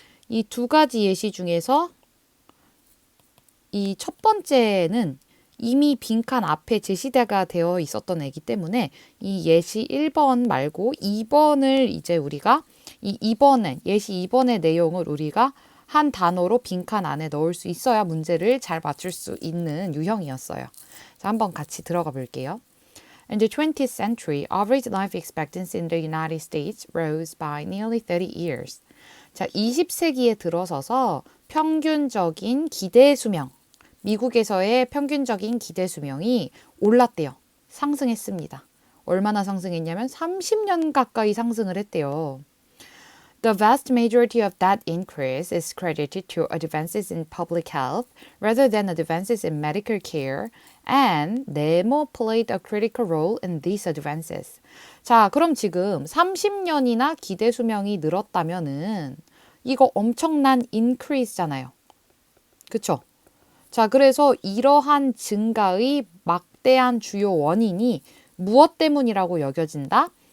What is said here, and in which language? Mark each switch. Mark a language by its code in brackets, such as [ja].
[ko] 이 두 가지 예시 중에서 이 첫 번째는 이미 빈칸 앞에 제시대가 되어 있었던 애기 때문에 이 예시 1번 말고 2번을 이제 우리가 이 2번에 예시 2번의 내용을 우리가 한 단어로 빈칸 안에 넣을 수 있어야 문제를 잘 맞출 수 있는 유형이었어요. 자, 한번 같이 들어가 볼게요. [en] In the 20th century, average life expectancy in the United States rose by nearly 30 years. [ko] 자, 20세기에 들어서서 평균적인 기대 수명, 미국에서의 평균적인 기대 수명이 올랐대요. 상승했습니다. 얼마나 상승했냐면 30년 가까이 상승을 했대요. [en] The vast majority of that increase is credited to advances in public health rather than advances in medical care, and [ko] 네모 [en] played a critical role in these advances. [ko] 자, 그럼 지금 30년이나 기대 수명이 늘었다면은 이거 엄청난 increase잖아요. 그쵸? 자, 그래서 이러한 증가의 막대한 주요 원인이 무엇 때문이라고 여겨진다?